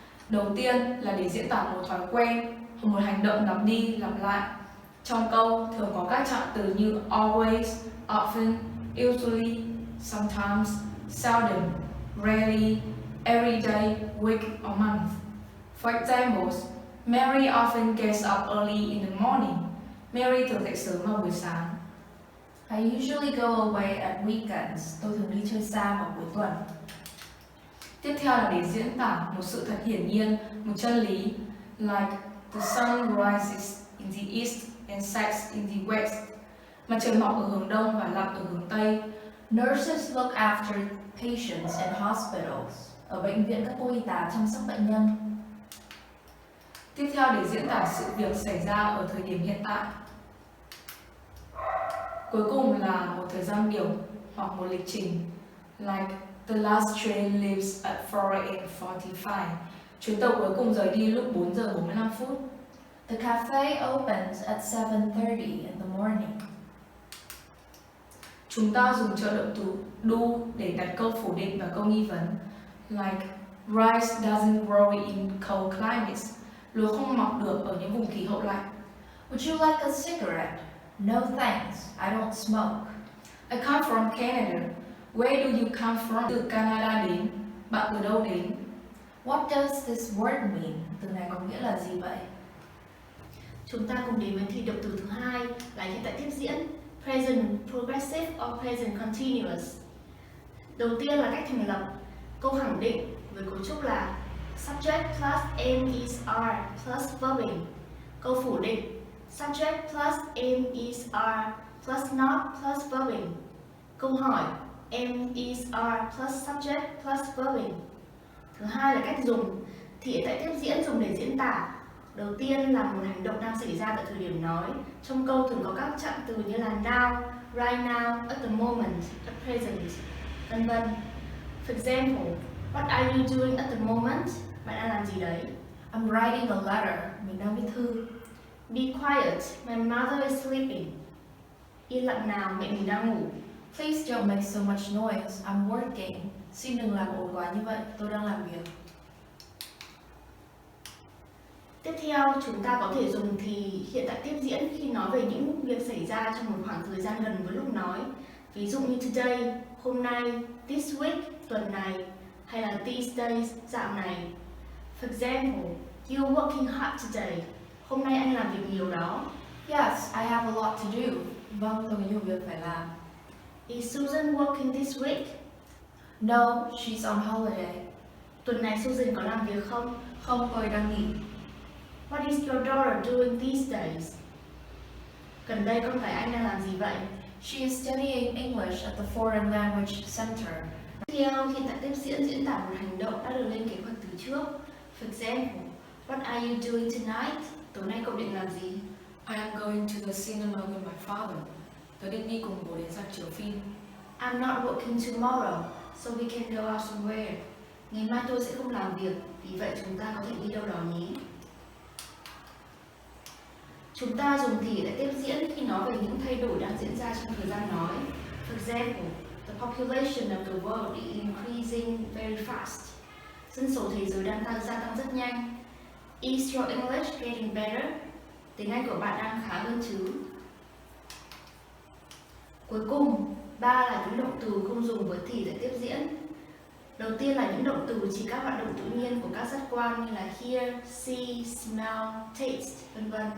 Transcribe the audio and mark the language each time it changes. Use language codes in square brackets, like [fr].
[vi] Đầu tiên là để diễn tả một thói quen hoặc một hành động lặp đi lặp lại. Trong câu thường có các trạng từ như [en] always, often, usually, sometimes, seldom, rarely, every day, week or month. For examples, Mary often gets up early in the morning. [vi] Mary thường dậy sớm vào buổi sáng. [en] I usually go away at weekends. [vi] Tôi thường đi chơi xa vào cuối tuần. Tiếp theo là để diễn tả một sự thật hiển nhiên, một chân lý, [en] like the sun rises in the east and sets in the west. [vi] Mặt trời mọc ở hướng đông và lặn ở hướng tây. [en] Nurses look after patients in hospitals. [vi] Ở bệnh viện, các cô y tá chăm sóc bệnh nhân. Tiếp theo để diễn tả sự việc xảy ra ở thời điểm hiện tại. Cuối cùng là một thời gian biểu hoặc một lịch trình, [en] like the last train leaves at 4:45. [vi] Chuyến tàu cuối cùng rời đi lúc 4 giờ 45 phút. [en] The cafe opens at 7:30 in the morning. [vi] Chúng ta dùng trợ động từ do để đặt câu phủ định và câu nghi vấn, [en] like rice doesn't grow in cold climates. [vi] Lúa không mọc được ở những vùng khí hậu lạnh. [en] Would you like a cigarette? No thanks, I don't smoke. I come from Canada. Where do you come from? [vi] Từ Canada đến. Bạn từ đâu đến? [en] What does this word mean? [vi] Từ này có nghĩa là gì vậy? Chúng ta cùng đến với thì động từ thứ hai là hiện tại tiếp diễn, [en] present progressive or present continuous. [vi] Đầu tiên là cách thành lập câu khẳng định với cấu trúc là [en] subject plus am is are plus verbing. [vi] Câu phủ định [en] subject plus am is are plus not plus verbing. [vi] Câu hỏi [en] am is are plus subject plus verbing. [vi] Thứ hai là cách dùng thì hiện tại tiếp diễn dùng để diễn tả. Đầu tiên là một hành động đang xảy ra tại thời điểm nói. Trong câu thường có các trạng từ như là [en] now, right now, at the moment, at present, [vi] vân vân. [en] For example, what are you doing at the moment? [vi] Bạn đang làm gì đấy? [en] I'm writing a letter. [vi] Mình đang viết thư. [en] Be quiet, my mother is sleeping. [vi] Yên lặng nào, mẹ mình đang ngủ. [en] Please don't make so much noise. I'm working. [vi] Xin đừng làm ồn quá như vậy. Tôi đang làm việc. Tiếp theo, chúng ta có thể dùng thì hiện tại tiếp diễn khi nói về những việc xảy ra trong một khoảng thời gian gần với lúc nói. Ví dụ như today, hôm nay, this week, tuần này, hay là these days, dạo này. [en] For example, you're working hard today. [vi] Hôm nay anh làm việc nhiều đó. [en] Yes, I have a lot to do. [vi] Vâng, tôi có nhiều việc phải làm. [en] Is Susan working this week? No, she's on holiday. [vi] Tuần này Susan có làm việc không? Không, cô ấy đang nghỉ. [en] What is your daughter doing these days? [vi] Gần đây con gái anh đang làm gì vậy? [en] She is studying English at the Foreign Language Center. [vi] Tiếp theo, hiện tại tiếp diễn diễn tả một hành động đã được lên kế hoạch từ trước. [en] For example, what are you doing tonight? [vi] Tối nay cậu định làm gì? [en] I am going to the cinema with my father. [vi] Tôi định đi cùng bố đến rạp chiếu phim. [en] I'm not working tomorrow, so we can go out somewhere. [vi] Ngày mai tôi sẽ không làm việc, vì vậy chúng ta có thể đi đâu đó nhé. Chúng ta dùng thì để tiếp diễn khi nói về những thay đổi đang diễn ra trong thời gian nói. [en] For example, the population of the world is increasing very fast. [vi] Dân số thế giới đang gia tăng rất nhanh. [en] Is your English getting better? [vi] Tiếng Anh của bạn đang khá hơn chứ? Cuối cùng, 3 là những động từ không dùng với thì tại tiếp diễn. Đầu tiên là những động từ chỉ các hoạt động tự nhiên của các giác quan như là hear, see, smell, taste, v.v.